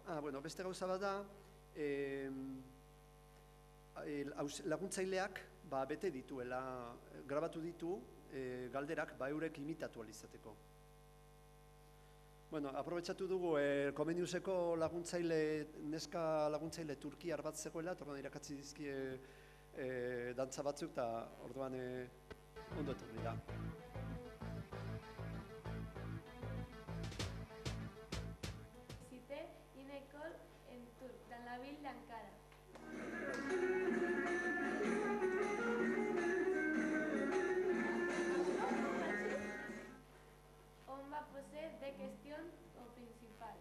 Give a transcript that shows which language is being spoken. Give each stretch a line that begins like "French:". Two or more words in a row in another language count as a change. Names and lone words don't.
Basque: Beste gauza bat da, laguntzaileak bete dituela, grabatu ditu galderak eurek imitatu alizateko. Aprobetxatu dugu, Comeniuseko neska laguntzaile turkiar bat zegoela, eta irakatzi dizkie dantza batzuk, eta orduan ondo etorri da.
French: Visité une école en turc dans la ville d'Ankara. On m'a posé des questions principales.